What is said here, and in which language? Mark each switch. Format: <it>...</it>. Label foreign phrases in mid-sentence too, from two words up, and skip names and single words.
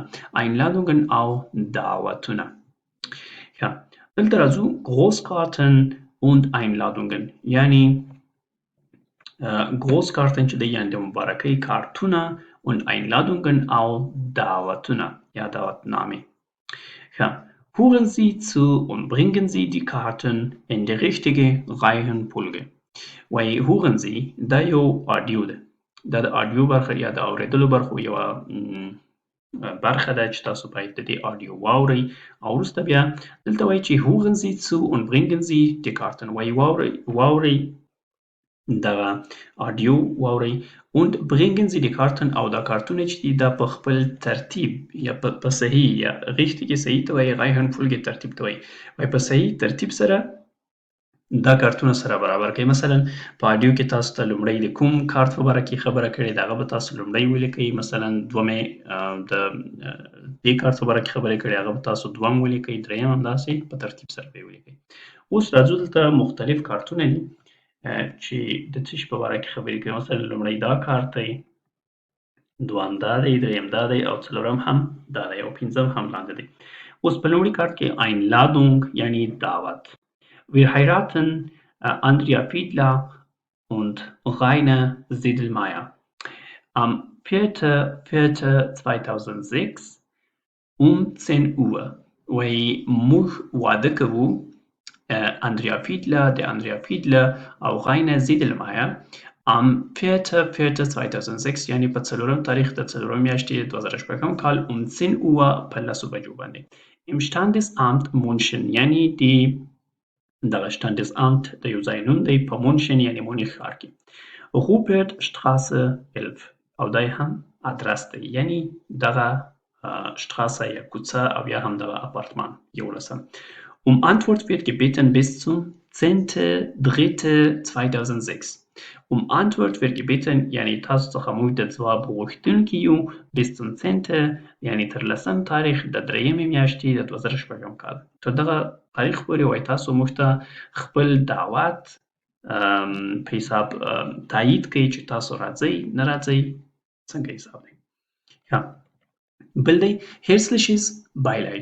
<ps>Einladungen او دعوتونه. Ja, دلته راځو</ps> <de>Großkarten und Einladungen</de> <ps>یعنی Großkarten چې دی یعنی د مبارکۍ کارتونه</ps> <de>und Einladungen</de> <ps>او دعوتونه یا دعوتنامې.</ps> <de>Ja, hören Sie zu und bringen Sie die Karten in die richtige Reihenfolge.</de> <ps>وایي</ps> <de>hören Sie</de> <ps>دا یو آډیو ده. دا د آډیو برخه یا د اورېدلو برخو یوه برخه ده چې تاسو باید د دې آډیو واورئ او وروسته بیا دلته وایي چې</ps> <de>hören Sie zu und bringen Sie die Karten.</de> <ps>وایي واورئ دغه آډیو واورئ</ps> <de>und bringen Sie die Karten</de> <ps>او دا کارتونه چې دي دا په خپل ترتیب یا په صحیح یا richtige صحیح ته وایي Reihenfolge ترتیب ته وایي. وایي په صحیح ترتیب سره دا کارتونه سره برابر کړئ. مثلا په آډیو کې تاسو ته لومړی د کوم کارت په باره کې خبره کړې ده هغه به تاسو لومړی ولیکئ. مثلا دومې د دې کارت په باره کې خبرې کړې هغه به تاسو دوم ولیکئ. دریم همداسې په ترتیب سره به یې ولیکئ. اوس راځو دلته مختلف کارتونه دي چې د څه شي په باره کې خبرې کوي. مثلا لومړی دا کارت دی، دویم دا دی، دریم دا دی او څلورم هم دا دی او پنځم هم لاندې دی. اوس په لومړي کارت کې Einladung یعنی دعوت.</ps> <de>Wir heiraten Andrea Fiedler und Rainer Sedlmeier am 4.4.2006 um 10 Uhr.</de> <ps>وایي موږ واده کوو Andrea Fiedler او Rainer Sedlmeier am 4.4.2006 یعنی په څلورم تاریخ د څلورم میاشتې 2006 کال</ps> <de>um 10 Uhr</de> <ps>په لسو بجو باندې.</ps> <de>Im Standesamt München</de> <ps>یعنی دغه Standesamt د یو ځای نوم دی په مونشن یعنی مونیخ ښار کې. Rupert Straße 11 او دا هم ادرس دی یعنی دغه شټراسه یا کوڅه او یا هم دغه اپارتمان 11.</ps> <de>Um Antwort wird gebeten bis zum 10.3.2006. Um Antwort wird gebeten</de> <ps>یعنی تاسو څخه موږ د ځواب غوښتونکي یو</ps> <de>bis zum 10</de> <ps>یعنی تر لسم تاریخ د درېیمې میاشتې د 2006 کال. تر دغه تاریخ پورې وایي تاسو موږ ته خپل دعوت په حساب تایید کوئ چې تاسو راځئ نه راځئ څنګه حساب دی. بل دی</ps> <de>Herzliches Beileid.</de>